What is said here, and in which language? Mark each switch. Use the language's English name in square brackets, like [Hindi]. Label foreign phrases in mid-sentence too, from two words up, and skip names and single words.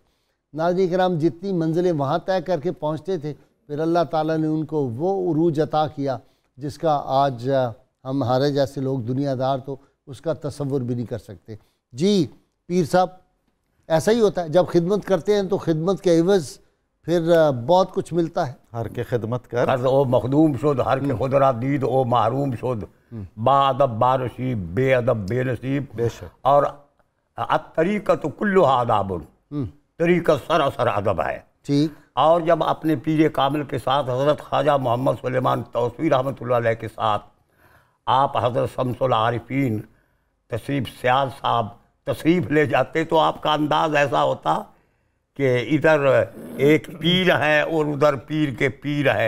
[Urdu] ناظرین کرام جتنی منزلیں وہاں طے کر کے پہنچتے تھے پھر اللہ تعالیٰ نے ان کو وہ عروج عطا کیا جس کا آج ہمارے جیسے لوگ دنیا دار تو اس کا تصور بھی نہیں کر سکتے. جی پیر صاحب ایسا ہی ہوتا ہے جب خدمت کرتے ہیں تو خدمت کے عوض پھر بہت کچھ ملتا ہے. [Persian] ہر کے خدمت کر او مخدوم شد, ہر کے خود را دید او محروم شد, [Urdu] با ادب با نصیب بے ادب بے نصیب. بے شک. اور [Arabic] الطریقۃ کلھا آداب, [Urdu] طریقہ سراسر ادب ہے. ٹھیک. اور جب اپنے پیر کامل کے ساتھ حضرت خواجہ محمد سلیمان توسوی رحمۃ اللہ علیہ کے ساتھ آپ حضرت شمس العارفین تشریف سیال صاحب تشریف لے جاتے تو آپ کا انداز ایسا ہوتا کہ ادھر ایک پیر ہے اور ادھر پیر کے پیر ہے.